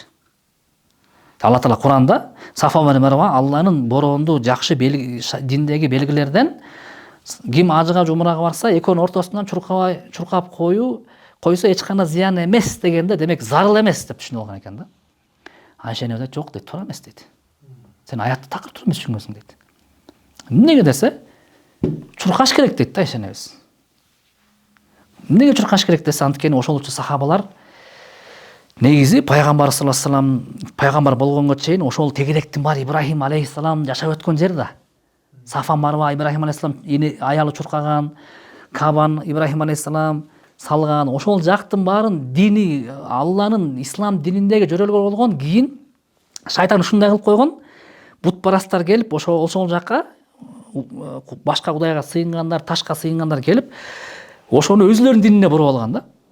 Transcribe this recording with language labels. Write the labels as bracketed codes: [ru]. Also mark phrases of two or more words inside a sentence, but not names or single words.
[ky] Алла Таала Куранда сафа менен марва Алланын бороондуу жакшы диндеги белгилерден, ким ажыга, жумурага барса, экөөнүн ортосунан чуркап койсо эч кандай зыян эмес дегенде, демек зарыл эмес деп түшүнүп алган экен да. Айша энебиз жок дейт, туура эмес дейт. Сен аятты такыр туура эмес түшүнгөнсүң дейт. Эмнеге десе, чуркаш керек дейт да Айша энебиз. Эмнеге чуркаш керек десе, анткени ошолчу сахабалар негизи пайгамбар [ar] صلى الله عليه وسلم [ky] пайгамбар болгонго чейин ошол тегеректин баары Ибрахим алейхиссалам жашап өткөн жер да. Сафа марва Ибрахим алейхиссалам аялы чуркаган, Кабан Ибрахим алейхиссалам салган, ошол жактын баарын дини, Алланын ислам дининдеги жөрөлгө болгон. Кийин шайтан ушундай кылып койгон, бутпарастар келип ошол жакка башка кудайга сыйынгандар, ташка сыйынгандар келип, ошону өзүлөрүнүн динине буруп алган да.